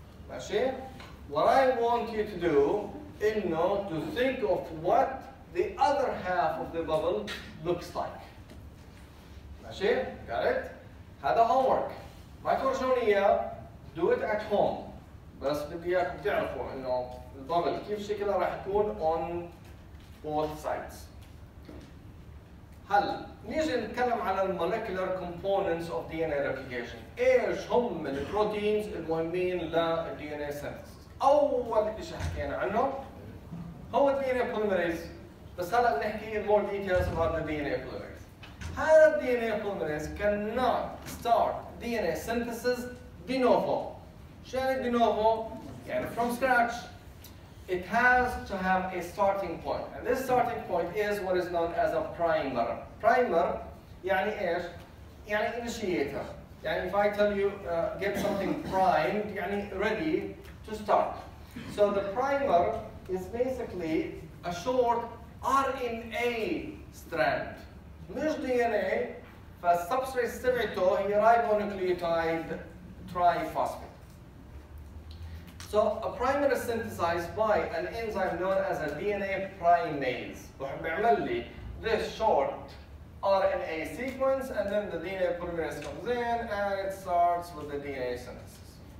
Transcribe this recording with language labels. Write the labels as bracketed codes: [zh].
[en] ماشي؟ What I want you to do إنه to think of what the other half of the bubble looks like. [ar] ماشي؟ [en] got it؟ [ar] هذا homework. ما تورجوني إياه [en] do it at home. [ar] بس بدي إياكم تعرفوا إنه البابل كيف شكلها راح يكون [en] on both sides. [ar] هلا نيجي نتكلم على المولكيولر components of DNA replication. إيش هم البروتينز المهمين لل DNA synthesis؟ أول شيء حكينا عنه هو ال DNA polymerase. بس هلا بنحكي [en] more details about the DNA polymerase. هذا DNA polymerase cannot start DNA synthesis de novo. [ar] شو يعني [en] de novo؟ يعني from scratch. It has to have a starting point, and this starting point is what is known as a primer. [ar] Primer يعني إيش؟ يعني initiator. [en] يعني if I tell you get something primed, يعني ready to start. So the primer is basically a short RNA strand. [ar] مش DNA. فالسبستريت تبعته هي ribonucleotide triphosphate. [en] So a primer is synthesized by an enzyme known as a DNA primase. [ar] بيعمل لي [en] this short RNA sequence, and then the DNA polymerase comes in and it starts with the DNA synthesis.